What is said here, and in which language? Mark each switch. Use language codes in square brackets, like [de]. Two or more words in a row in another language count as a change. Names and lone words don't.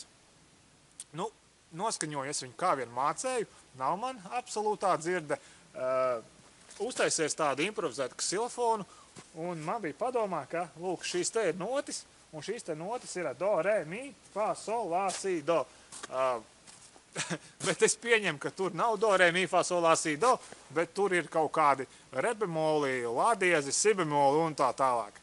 [lv] Nu, noskaņoju es viņu kā vien mācēju, nav man absolūtā dzirde. Uztaisies tādu improvizētu ksilofonu, un man bija padomā, ka, lūk, šīs te ir notis, un šīs te notis ir do, re, mi, fa, sol, la, si, do. Bet es pieņemu, ka tur nav do, re, mi, fa, sol, la, si, do, bet tur ir kaut kādi re bemoli, la diezi, si bemoli un tā tālāk.